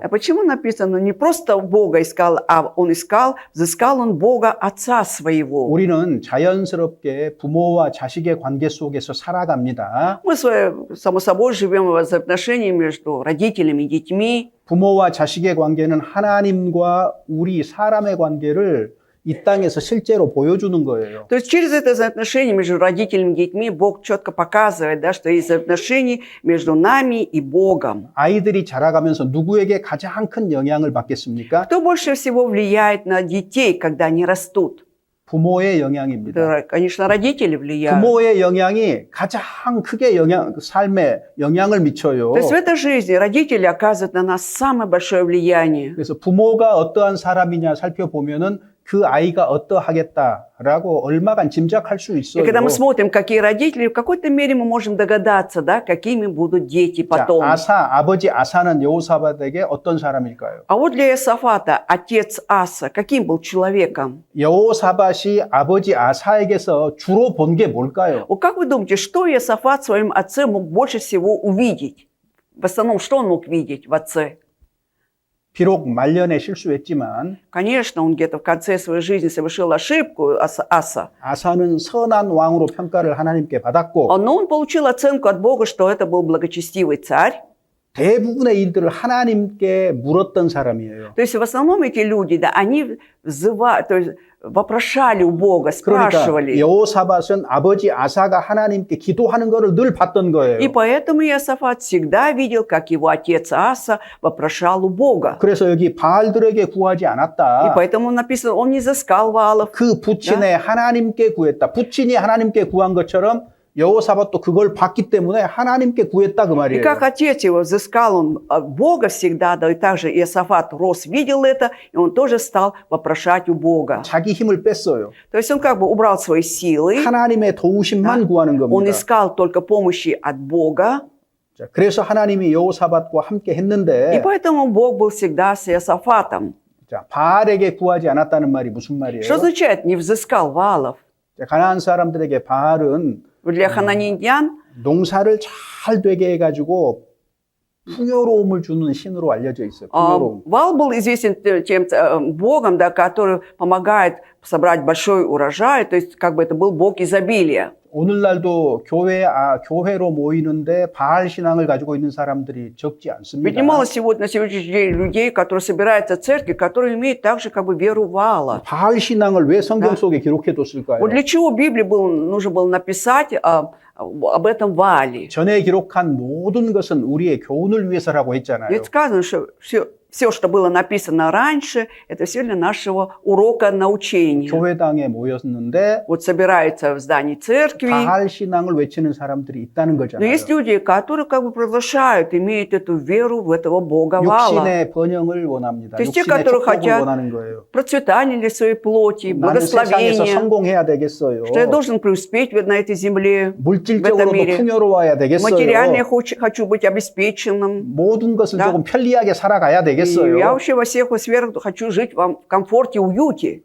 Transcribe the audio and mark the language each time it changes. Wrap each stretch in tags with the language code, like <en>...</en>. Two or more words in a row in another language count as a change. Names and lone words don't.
<ru>А почему написано не просто Бога искал, а он искал, взыскал он Бога, Отца своего?</ru> <ko>우리는 자연스럽게 부모와 자식의 관계 속에서 살아갑니다.</ko> <ru>Мы, само собой, живем в взаимоотношении между родителями и детьми.</ru> <ko>부모와 자식의 관계는 하나님과 우리 사람의 관계를 이 땅에서 실제로 보여주는 거예요.</ko> <ru>То есть через это взаимоотношение между родителями и детьми Бог четко показывает, да, что есть взаимоотношения между нами и Богом.</ru> <ko>아이들이 자라가면서 누구에게 가장 큰 영향을 받겠습니까?</ko> <ru>Кто больше всего влияет на детей, когда они растут?</ru> <ko>부모의 영향입니다.</ko> <ru>Это, конечно, родители влияют.</ru> <ko>부모의 영향이 가장 크게 삶에 영향을 미쳐요.</ko> <ru>То есть в этой жизни родители оказывают на нас самое большое влияние.</ru> <ko>그래서 부모가 어떠한 사람이냐 살펴보면은 그 아이가 어떠하겠다라고 얼마간 짐작할 수</ko> <ru>И</ru> <ko>있어요.</ko> <ru>когда мы смотрим, какие родители, в какой-то мере мы можем догадаться, да, какими будут дети</ru> <ko>자,</ko> <ru>потом.</ru> <ko>아버지 아사는 여호사밧에게 어떤 사람일까요?</ko> <ru>А вот для Иосафата отец Аса каким был человеком?</ru> <ko>여호사밧이 아버지 아사에게서 주로 본 게 뭘까요?</ko> <ru>Вот как вы думаете, что Иосафат своим отце мог больше всего увидеть? В основном, что он мог видеть в отце?</ru> <ko>비록 말년에 실수했지만</ko> <ru>Конечно, он где-то в конце своей жизни совершил ошибку, Аса.</ru> <ko>아사는 선한 왕으로 평가를 하나님께 받았고</ko> <ru>Но он получил оценку от Бога, что это был благочестивый царь.</ru> <ko>대부분의 일들을 하나님께 물었던 사람이에요.</ko> <ru>То есть в основном эти люди, да, они взывали, то есть вопрошали у Бога,</ru> <ko>그러니까</ko> <ru>спрашивали.</ru> <ko>여호사밧은 아버지 아사가 하나님께 기도하는 것을 늘 봤던 거예요.</ko> <ru>И поэтому Иосафат всегда видел, как его отец Аса вопрошал у Бога.</ru> <ko>그래서 여기 바알들에게 구하지</ko> <ru>И</ru> <ko>않았다.</ko> <ru>поэтому написано, он не взыскал Ваалов.</ru> <ko>그 부친의 하나님께 구했다. 부친이 하나님께 구한 것처럼 여호사밧도 그걸 봤기 때문에 하나님께 구했다 그</ko> <ru>И</ru> <ko>말이에요.</ko> <ru>как отец его взыскал, он Бога всегда, да, и также Иосафат рос, видел это, и он тоже стал вопрошать у Бога.</ru> <ko>자기 힘을 뺐어요.</ko> <ru>То есть он как бы убрал свои силы,</ru> <ko>하나님의 도우심만 구하는</ko> <ru>он</ru> <ko>겁니다.</ko> <ru>искал только помощи от Бога,</ru> <ko>자, 그래서 하나님이 여호사밧과 함께</ko> <ru>и</ru> <ko>했는데</ko> <ru>поэтому Бог был всегда с Иосафатом.</ru> <ko>자, 바알에게 구하지 않았다는 말이 무슨 말이에요?</ko> <ru>Что означает «не взыскал Ваалов»?</ru> <ko>자, 가나안 사람들에게 바알은</ko> <ru>Для хананеян</ru> <ko>농사를 잘 되게 해가지고 풍요로움을 주는 신으로 알려져 있어요. 풍요로움.</ko> <ru>Ваал был известен тем богом, да, который помогает собрать большой урожай, то есть как бы это был бог изобилия.</ru> <ko>오늘날도 교회로 모이는데 바알 신앙을 가지고 있는 사람들이 적지</ko> <ru>Ведь</ru> <ko>않습니다.</ko> <ru>немало сегодня, на сегодняшний день людей, которые собираются в церкви, которые имеют также как бы веру Ваала.</ru> <ko>바알 신앙을 왜 성경 속에 기록해뒀을까요?</ko> <ru>Вот для чего в Библии нужно было написать об этом Ваале?</ru> <ko>전에 기록한 모든 것은 우리의 교훈을 위해서라고 했잖아요.</ko> <ru>Ведь сказано, что все, что было написано раньше, это все для нашего урока научения.</ru> <ko>교회당에 모였는데</ko> <ru>Вот собираются в здании церкви.</ru> <ko>바알 신앙을 외치는 사람들이 있다는</ko> <ru>Но</ru> <ko>거잖아요.</ko> <ru>есть люди, которые как бы провозглашают, имеют эту веру в этого Бога Ваала.</ru> <ko>육신의 번영을 원합니다.</ko> <ru>То есть те,</ru> <ko>육신의</ko> <ru>которые</ru> <ko>축복을</ko> <ru>хотят</ru> <ko>원하는 거예요.</ko> <ru>процветание для своей плоти,</ru> <ko>나는 세상에서</ko> <ru>благословение,</ru> <ko>성공해야 되겠어요.</ko> <ru>что я должен преуспеть на этой земле, в этом</ru> <ko>물질적으로도</ko> <ru>мире.</ru> <ko>풍요로워야 되겠어요.</ko> <ru>Материально хочу быть обеспеченным.</ru> <ko>모든 것을</ko> <ru>Да.</ru> <ko>조금 편리하게 살아가야</ko> <ru>Все</ru> <ko>되겠어요?</ko> <ru>я вообще во всех сферах хочу жить в комфорте, уюте.</ru>